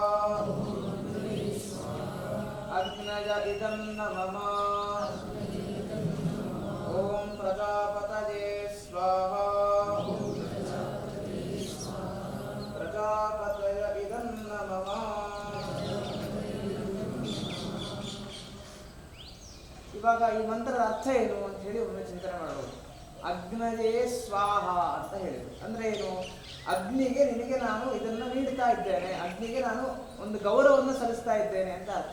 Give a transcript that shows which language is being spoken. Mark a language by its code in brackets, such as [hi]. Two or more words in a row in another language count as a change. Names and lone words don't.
[sa] ಅಗ್ನಯ ಇದಂ ನಮಃ. ಓಂ ಪ್ರಜಾಪತಯೇ ಸ್ವಾಹ. ಪ್ರಜಾಪತಯ ಇದಂ ನಮಃ. [kn] ಇವಾಗ ಈ ಮಂತ್ರದ ಅರ್ಥ ಏನು ಅಂತ ಹೇಳಿ ಒಮ್ಮೆ ಚಿಂತನೆ ಮಾಡಬಹುದು. [sa] ಅಗ್ನಯೇ ಸ್ವಾಹ [kn] ಅಂತ ಹೇಳಿದ್ರು ಅಂದ್ರೆ ಏನು? ಅಗ್ನಿಗೆ ನಿನಗೆ ನಾನು ಇದನ್ನು ನೀಡ್ತಾ ಇದ್ದೇನೆ, ಅಗ್ನಿಗೆ ನಾನು ಒಂದು ಗೌರವವನ್ನು ಸಲ್ಲಿಸ್ತಾ ಇದ್ದೇನೆ ಅಂತ ಅರ್ಥ.